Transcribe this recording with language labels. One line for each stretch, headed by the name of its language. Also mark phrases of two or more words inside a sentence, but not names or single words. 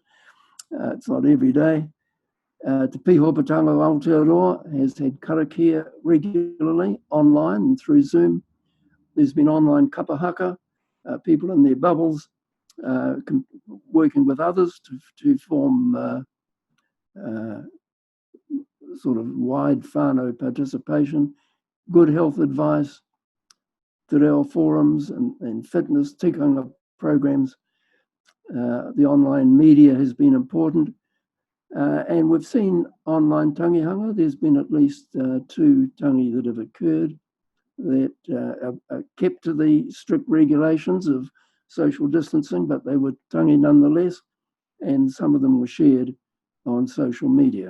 English: It's not every day. Te Pihopatanga Aotearoa has had karakia regularly online and through Zoom. There's been online kapahaka, people in their bubbles working with others to form sort of wide whānau participation, good health advice,
Māori: te reo
English: forums and fitness tikanga programs. The online media has been important. And we've seen online tangihanga. There's been at least 2 tangi that have occurred that are kept to the strict regulations of social distancing, but they were tangi nonetheless, and some of them were shared on social media.